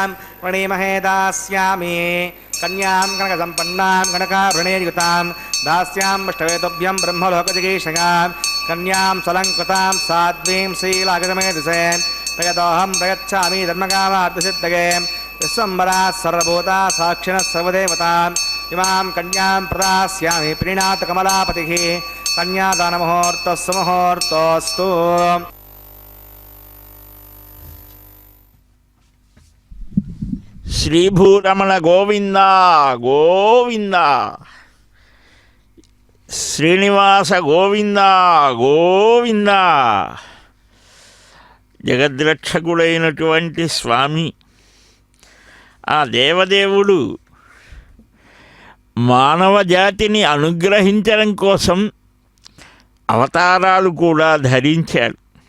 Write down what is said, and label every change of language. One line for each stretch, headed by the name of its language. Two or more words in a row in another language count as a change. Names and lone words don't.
Sanskrit: प्रणीमहे दास्यामि कन्यां कनकसम्पन्नां कनकाभरणैर्युतां दास्यामष्टवेतुभ्यं ब्रह्मलोकजिगीषकां कन्यां स्वलङ्कृतां साध्वीं शीलागतमेधसे प्रयतोऽहं प्रयच्छामि धर्मकामार्थसिद्धये विश्वम्बराः सर्वभूता साक्षिणः सर्वदेवताम् इमां कन्यां प्रदास्यामि प्रीणातकमलापतिः कन्यादानमुहूर्तस्सु मुहूर्तोऽस्तु।
Telugu: శ్రీభూరమణ గోవింద గోవింద, శ్రీనివాస గోవింద గోవింద. జగద్రక్షకుడైనటువంటి స్వామి ఆ దేవదేవుడు మానవ జాతిని అనుగ్రహించడం కోసం అవతారాలు కూడా ధరించాడు.